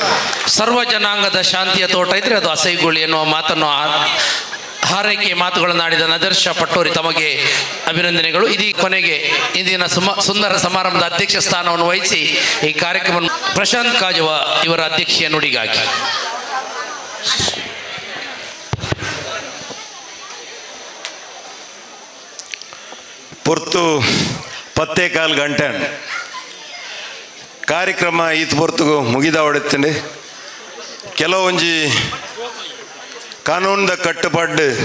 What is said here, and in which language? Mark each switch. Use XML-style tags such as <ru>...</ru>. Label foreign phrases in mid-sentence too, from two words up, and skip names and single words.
<kn>ಸರ್ವ ಜನಾಂಗದ ಶಾಂತಿಯ ತೋಟ ಇದ್ರೆ ಅದು ಹಸೈಗೋಳಿ ಎನ್ನುವ ಮಾತನ್ನು ಹಾರೈಕೆ ಮಾತುಗಳನ್ನಾಡಿದ ನದರ್ಶ ಪಟ್ಟೋರಿ ತಮಗೆ ಅಭಿನಂದನೆಗಳು. ಇದೀಗ ಕೊನೆಗೆ ಇಂದಿನ ಸುಂದರ ಸಮಾರಂಭದ ಅಧ್ಯಕ್ಷ ಸ್ಥಾನವನ್ನು ವಹಿಸಿ ಈ ಕಾರ್ಯಕ್ರಮವನ್ನು ಪ್ರಶಾಂತ್ ಕಾಜವ ಇವರ ಅಧ್ಯಕ್ಷೀಯ ನುಡಿಗಾಗಿ.</kn> <tcy>ಪೊರ್ತು 10 ಗಂಟೆ ಕಾರ್ಯಕ್ರಮ ಈತ್ ಪೊರ್ತುಗು ಮುಗಿದ ಹೊಡೆತಂಡೆ ಕೆಲವೊಂಜಿ ಕಾನೂನದ ಕಟ್ಟುಪಾಡು</tcy>